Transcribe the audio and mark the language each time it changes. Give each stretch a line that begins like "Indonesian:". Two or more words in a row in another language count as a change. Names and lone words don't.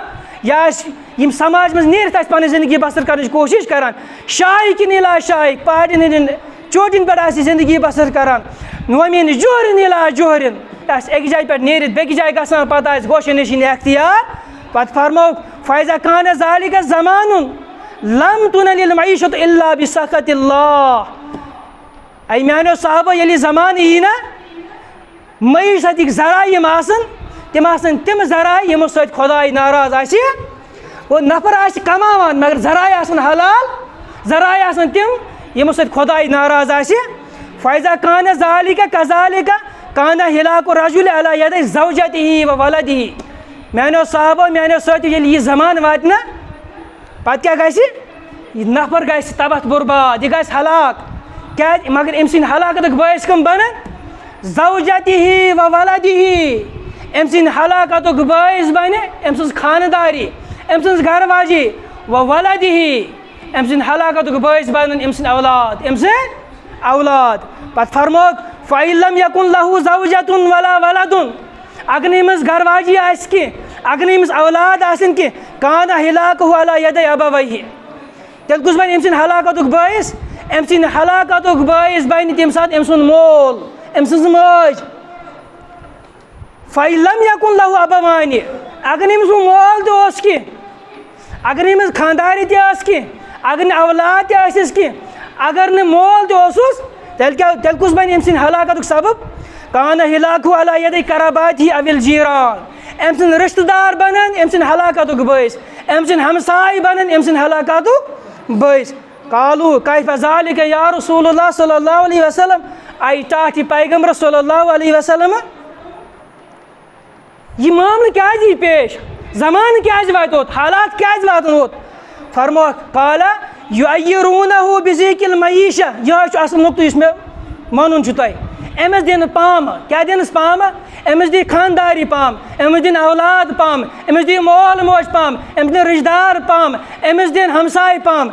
Kashmiri: یہِ آسہِ یِم سماج منٛز نیٖرِتھ آسہِ پنٕنۍ زندگی بسر کرنٕچ کوٗشش کران, شاہِکِن اِلی شاہِک, پہاڑن ہٕنٛدٮ۪ن چوٹین پٮ۪ٹھ آسہِ زندگی بسر کران. وَمِن جوہرِن اِلی جوہرِن, آسہِ اکہِ جایہِ پٮ۪ٹھ نیٖرِتھ بیٚکِس جایہِ گژھان, پتہٕ آسہِ گوشہِ نِشِنۍ اختیار. پتہٕ فرمووُکھ
Arabic: فَإِذَا كَانَ ذَلِكَ زَمَانٌ لَمْ تُنَلِ الْمَعِيشَةُ إِلَّا بِسَخَطِ اللّٰهِ.
Kashmiri: اے میانو صحابہ ییٚلہِ زمانہٕ یی نا معیشتٕکۍ ذرایع یِم آسن, تِم آسن تِم ذرایع یِمو سۭتۍ خۄداے ناراض آسہِ. گوٚو نفر آسہِ کماوان مگر ذرایع آسن حلال, ذرایع آسن تِم یِمو سۭتۍ خۄداے ناراض آسہِ.
Arabic: فَإِذَا كَانَ ذَلِكَ كَذَلِكَ كَانَ هِلَاكُ الرَّجُلِ عَلَى يَدَيْ زَوْجَتِهِ وَوَلَدِهِ.
Kashmiri: میانو صحابہ میانو سۭتۍ ییٚلہِ یہِ زمانہٕ واتہِ نا, پتہٕ کیٛاہ گژھِ, یہِ نفر گژھِ تباہ برباد, یہِ گژھِ ہلاک. کیٛازِ مگر أمۍ سٕنٛدِ ہلاکتُک باعث کٕم بنن,
Arabic: زوجتِهِ وولدِهِ.
Kashmiri: أمۍ سٕنٛدِ ہلاکتُک باعث بنہِ أمۍ سٕنٛز خانداری, أمۍ سٕنٛز گھر واجی, وولدِهِ. أمۍ سٕنٛدِ ہلاکتُک باعث بنن أمۍ سٕنٛدِ اولاد, أمۍ سٕنٛدِ اولاد. پتہٕ فرمووُکھ
Arabic: فَإِن لَمْ يَكُن لَهُ زَوْجَةٌ وَلَا وَلَدٌ,
Kashmiri: اگر نہٕ أمِس گھر واجی آسہِ کینٛہہ, اگر نہٕ أمِس اولاد آسن کینٛہہ,
Arabic: كَانَ هِلَاكُهُ عَلَى يَدَيْ أَبَوَيْهِ.
Kashmiri: تیٚلہِ کُس بنہِ أمۍ سٕنٛدِ ہلاکتُک باعث, أمۍ سٕنٛدِ ہلاکتُک باعث بنہِ تمہِ ساتہٕ أمۍ سُنٛد مول, أمۍ سٕنٛز مٲج.
Arabic: فَإِن لَمْ يَكُن لَهُ أَبَوَانِ,
Kashmiri: اگر نہٕ أمِس مول تہِ اوس کینٛہہ, اگر نہٕ أمِس خاندارِ تہِ ٲس کینٛہہ, اگر نہٕ اولاد تہِ ٲسِس کینٛہہ, اگر نہٕ مول تہِ اوسُس, تیٚلہِ کُس بنہِ أمۍ سٕنٛدِ ہلاکتُک سبب,
Arabic: كَانَ هِلَاكُهُ عَلَى يَدَيْ قَرَابَاتِهِ أَوِ الْجِيرَان.
Kashmiri: أمۍ سٕنٛدۍ رِشتہٕ دار بنن أمۍ سٕنٛدِ ہلاکتُک باعث, أمۍ سٕنٛدۍ ہمساے بنن أمۍ سٕنٛدِ ہلاکتُک باعث.
Arabic: قالوا كيف ذلك يا رسول الله صلى الله عليه وسلم,
Kashmiri: آئی ٹاٹھ یہِ پیغمبر
Arabic: صلی اللہ علیہ وسلم,
Kashmiri: یہ معاملہٕ کیٛازِ یی پیش, زمانہٕ کیٛازِ واتہِ اوت, حالات کیٛازِ واتن اوت.
Arabic: فرمووکھ قال يُعَيِّرُونَهُ بِذِيقِ الْمَعِيشَةِ.
Kashmiri: یِہوٚے چھُ اصل نُقطہٕ یُس مےٚ وَنُن چھُ تۄہہِ. أمِس دِنہٕ پامہٕ, کیٛاہ دِنَس پامہٕ, أمِس دِ خانداری پامہٕ, أمِس دِنۍ اولاد پامہٕ, أمِس دِ مول موج پامہٕ, أمِس دِنۍ رِشتہٕ دار پامہٕ, أمِس دِنۍ ہمساے پامہٕ.